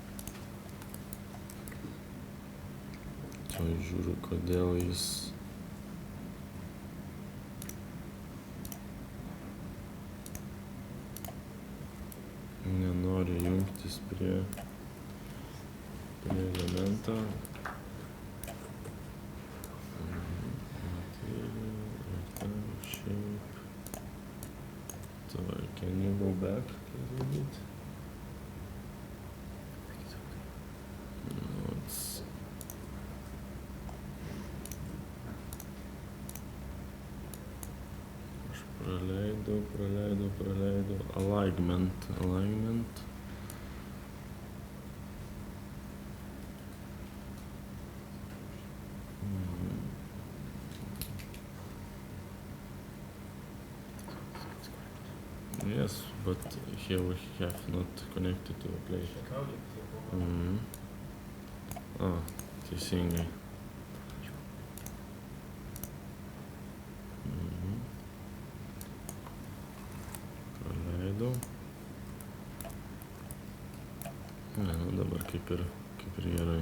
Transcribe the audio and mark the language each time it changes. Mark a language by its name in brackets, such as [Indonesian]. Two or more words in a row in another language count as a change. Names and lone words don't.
[Lithuanian] Čia žiūriu, kodėl jis nenori jungtis prie elemento. [English] Can you go back a little bit? No, it's... [Lithuanian] Aš praleidau. [English] Alignment. Yes, but here we have not connected to a plate. [Lithuanian] Teisingai. Praleidau. Dabar kaip ir gerai.